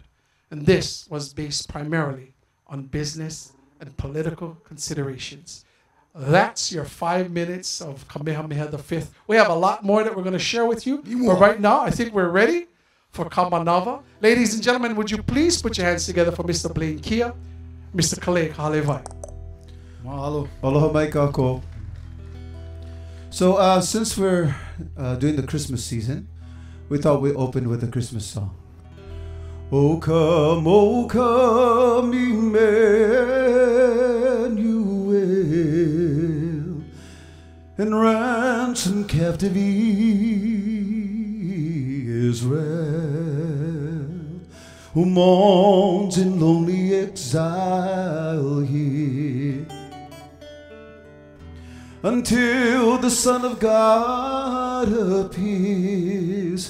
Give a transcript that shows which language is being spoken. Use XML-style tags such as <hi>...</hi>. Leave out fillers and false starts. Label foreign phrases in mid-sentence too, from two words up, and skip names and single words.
<en>And this was based primarily on business and political considerations. That's your 5 minutes of Kamehameha V. We have a lot more that we're going to share with you. But right now, I think we're ready for Kamanava. Ladies and gentlemen, would you please put your hands together for Mr. Blaine Kia, Mr. Kale Kalevai.</en> <haw>Mahalo. Aloha mai kako.</haw> <en>So since we're doing the Christmas season, we thought we'd open with a Christmas song. O come, Emmanuel, and ransom captive Israel, who mourns in lonely exile here, until the Son of God appears.</en>